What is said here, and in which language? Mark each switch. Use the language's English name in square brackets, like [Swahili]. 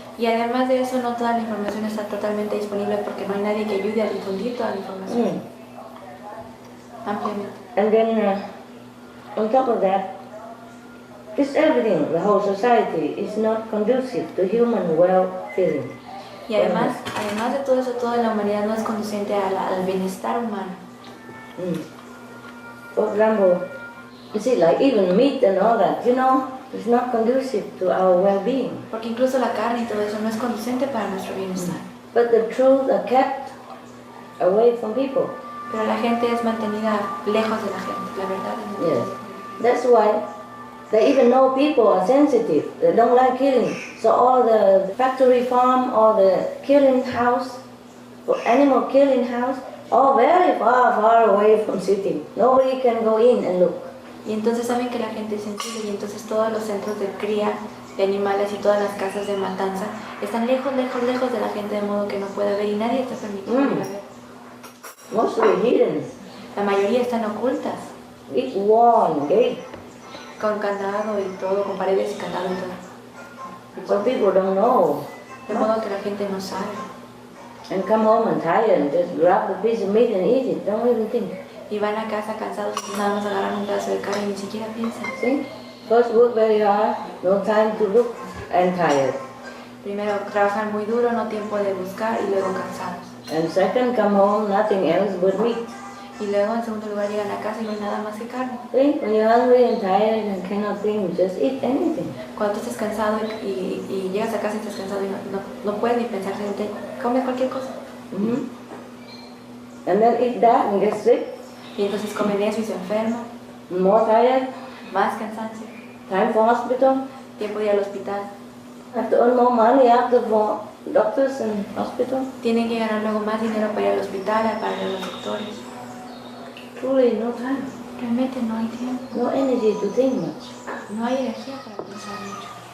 [Spanish] Y además de eso, no toda la información está totalmente disponible porque no hay nadie que ayude a difundir toda la información ampliamente. [English] And then, on top of that, this everything, the whole society, is not conducive to human well-feeling. [Spanish] Y además de todo eso, toda la humanidad no es conducente al bienestar humano. [English] For example, you see, like even meat and all that, it's not conducive to our well-being. [Spanish] Porque incluso la carne y todo eso no es conducente para nuestro bienestar. [English] But the truth are kept away from people. [Spanish] Pero la gente es mantenida lejos de la gente, la verdad es mantenida. [English] Yes, that's why they even know people are sensitive. They don't like killing. So all the factory farm or the killing house, or animal killing house, all very far away from city. Nobody can go in and look. [Spanish] Y entonces saben que la gente es sensible y entonces todos los centros de cría de animales y todas las casas de matanza están lejos de la gente de modo que no pueda ver y nadie está permitido ver. [English] Mostly hidden. [Spanish] La mayoría están ocultas. [English] Big wall and gate. [Spanish] Con candado y todo, con paredes y candado y todo. [English] So people don't know. [Spanish] De modo que la gente no sabe. [English] And come home and tired and just grab a piece of meat and eat it. Don't even think. [Spanish] Y van a casa cansados y nada más agarran un pedazo de carne y ni siquiera piensan. [English] See? First work very hard, no time to look, and tired. [Spanish] Primero trabajan muy duro, no tiempo de buscar y luego cansados. [English] And second, come home, nothing else but meat. [Spanish] Y luego en segundo lugar llegan a casa y no hay nada más que carne. [English] See? When you're hungry and tired and cannot think, just eat anything. [Spanish] Cuando tú estás cansado y llegas a casa y estás cansado y no puedes ni pensar, comes cualquier cosa. [English] And then eat that and get sick. [Spanish] Y entonces comen eso y se enferman. [English] More tired. [Spanish] Más cansancio. [English] Time for hospital. [Spanish] Tiempo de ir al hospital. [English] Have to earn more money after for doctors and hospital. [Spanish] Tienen que ganar luego más dinero para ir al hospital, para ir a los doctores. [English] Truly, no time. [Spanish] Realmente no hay tiempo. [English] No energy to think much. [Spanish] No hay energía para pensar mucho.